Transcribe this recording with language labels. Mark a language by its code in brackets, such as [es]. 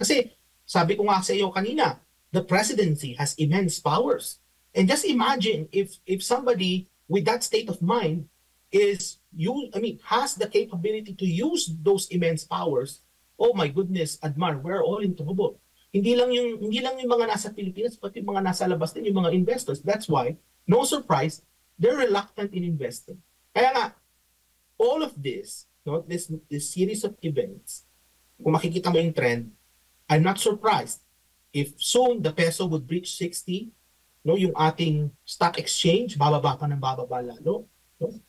[tl] Kasi, sabi ko nga sa iyo kanina, [en] the presidency has immense powers. And just imagine if somebody with that state of mind is has the capability to use those immense powers, oh my goodness, Admar, we're all in trouble. [tl] Hindi lang yung mga nasa Pilipinas, pati yung mga nasa labas din, yung mga investors. [en] That's why, no surprise, they're reluctant in investing. [tl] Kaya nga, [en] all of this, no, this series of events, [tl] kung makikita mo yung trend, [en] I'm not surprised if soon the peso would reach 60, no, [tl] yung ating stock exchange, bababa pa ng bababa lalo. [en] No?